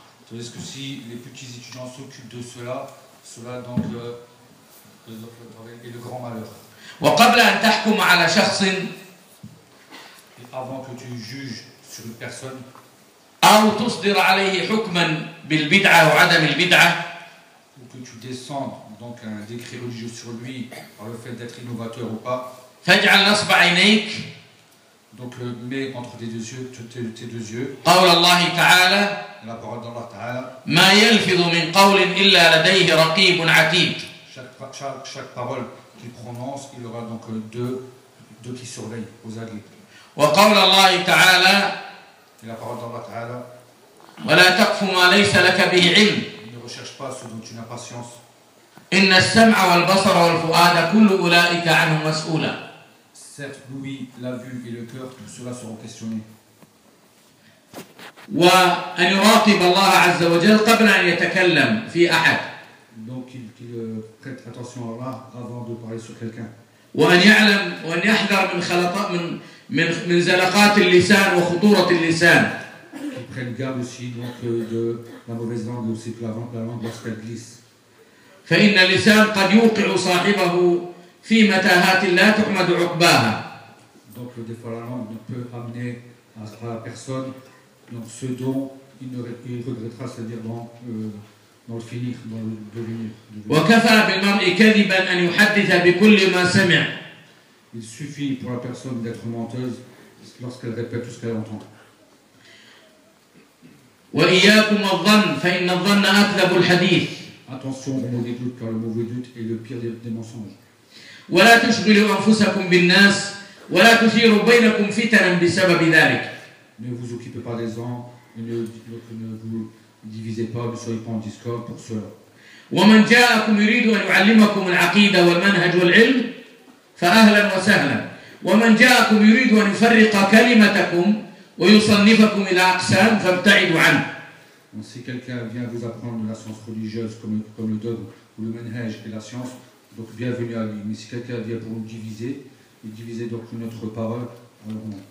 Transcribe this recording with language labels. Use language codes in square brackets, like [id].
[fr] Tandis que si les petits étudiants s'occupent de cela, cela donc est le grand malheur. Et avant que tu juges sur une personne, ou que tu descendes donc un décret religieux sur lui par le fait d'être innovateur ou pas, donc le mets entre tes deux yeux, tes deux yeux. La parole d'Allah Ta'ala. [ar] ما يلفظ من قول إلا لديه رقيب عتيد. [fr] Chaque parole qu'il prononce, il aura donc deux qui surveillent aux aguets. [ar] وقول الله تعالى. [fr] La parole d'Allah Ta'ala. [ar] ولا تقف ما ليس لك به علم. [fr] Ne recherche pas ce dont tu n'as pas science. [ar] إن السمع والبصر والفؤاد كل أولئك عنه مسؤولا. [fr] Certes, l'ouïe, la vue et le cœur, tout cela seront questionnés. [ar] وأن يراقب الله عز وجل قبل أن يتكلم في أحد. [fr] Donc qu'il prête attention à Allah avant de parler sur quelqu'un. [ar] وأن يعلم وأن يحذر من خلطات من زلقات اللسان وخطورة اللسان. [fr] Qu'il prenne garde aussi donc de la mauvaise langue aussi que la langue lorsqu'elle glisse. [ar] فإن اللسان قد يوقع صاحبه في متاهات لا تحمد عقباها. [fr] Donc des fois la langue ne peut amener à la personne donc ce dont il regrettera, c'est-à-dire dans le finir, dans le devenir. Il suffit pour la personne d'être menteuse lorsqu'elle répète tout ce qu'elle entend. [ar] وإياكم الظن فإن الظن أكذب الحديث. [fr] Attention aux mauvais doutes car le mauvais doute est le pire des mensonges. [ar] ولا تشغلوا أنفسكم بالناس ولا تثيروا بينكم فتنا بسبب ذلك. [fr] Ne vous occupez pas des gens, ne vous divisez pas, ne soyez pas en discorde pour cela. [ar] ومن جاءكم يريد أن يعلمكم العقيدة والمنهج والعلم فأهلا وسهلا. ومن جاءكم يريد أن يفرق كلمتكم ويصنفكم إلى أقسام فابتعدوا عنه. [fr] Donc, si quelqu'un vient vous apprendre la science religieuse comme le dogme ou le manhaj et la science, donc bienvenue à lui. Mais si quelqu'un vient pour nous diviser, et diviser donc notre parole, alors